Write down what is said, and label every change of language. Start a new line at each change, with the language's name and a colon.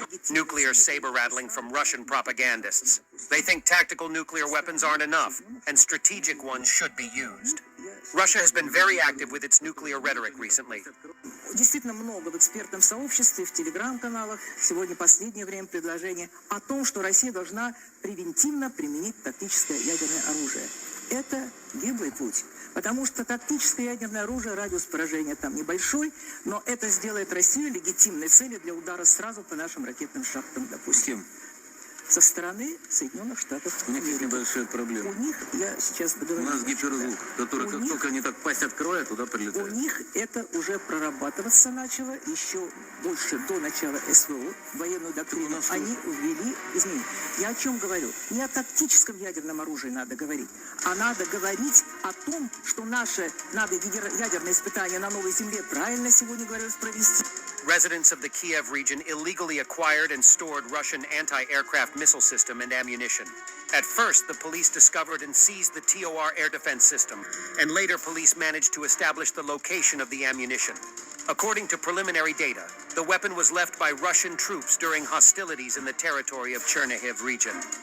English: Nuclear saber-rattling from Russian propagandists. They think tactical nuclear weapons aren't enough, and strategic ones should be used. Russia has been very active with its nuclear rhetoric recently.
Russian: Действительно много в экспертном сообществе, в телеграм-каналах сегодня последнее время предложения о том, что Россия должна превентивно применить тактическое ядерное оружие. Это гиблый путь, потому что тактическое ядерное оружие, радиус поражения там небольшой, но это сделает Россию легитимной целью для удара сразу по нашим ракетным шахтам, допустим. Со стороны Соединенных Штатов. У них есть небольшая проблема. У них, я сейчас договорю. У нас гиперзвук, который как только они так пасть откроют, туда прилетает. У них это уже прорабатываться начало еще больше до начала СВО, военную доктрину. Они ввели изменения. Я о чем говорю? Не о тактическом ядерном оружии надо говорить, а надо говорить о том, что надо ядерные испытания на Новой Земле правильно сегодня говорилось провести.
English: residents of the Kiev region illegally acquired and stored Russian anti-aircraft missile system and ammunition. At first, the police discovered and seized the TOR air defense system, and later police managed to establish the location of the ammunition. According to preliminary data, the weapon was left by Russian troops during hostilities in the territory of Chernihiv region.